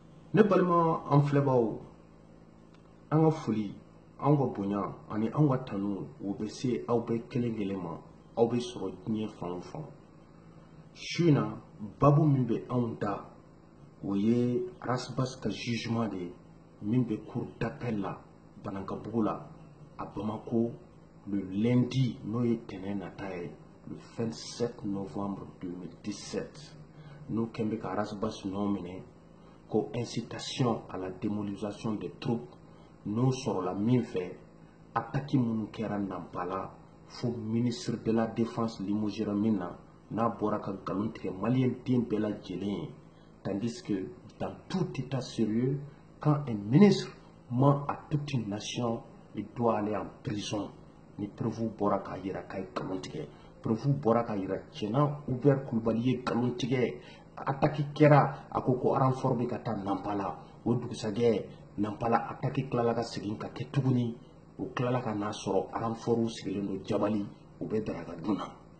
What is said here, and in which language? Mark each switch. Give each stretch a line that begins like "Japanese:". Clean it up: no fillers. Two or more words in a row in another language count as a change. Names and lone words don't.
Bambara: Ne balima an filɛbaw, an ka foli, an ka bonya ani an ka tanu o bɛ se aw bɛɛ kelen kelen ma, aw bɛ sɔrɔ diɲɛ fan o fan. Su in na babu min bɛ anw da o ye Arasibas ka jugement de ye min bɛ cour d'appel la Banankabugu la
French: à Bamako le lundi
Bambara: n'o ye tɛnɛn nata ye
French: le 27 novembre 2017
Bambara: n'o kɛn bɛ ka Arasibas nɔ minɛ ko
French: incitation à la démobilisation des troupes
Bambara: n'o sɔrɔla min fɛ attaque minnu kɛra Nampala fo
French: ministre de la défense
Bambara: limogera min na n'a bɔra ka galon tigɛ malien den bɛɛ lajɛlen ye.
French: Tandis que dans tout état sérieux, quand un ministre ment à toute une nation, il doit aller en prison.
Bambara: Ni preuve bɔra k'a yira k'a ye galon tigɛ, preuve bɔra k'a yira Tiɲɛna Hubert Kulibali ye galon tigɛ, attaque kɛra a ko ko renfort bɛ ka taa Nampala, o dugusajɛ Nampala attaque tilala ka segin ka kɛ tuguni, o tilala ka n'a sɔrɔ renfort sigilen don Jabali, u bɛ Daragadun na.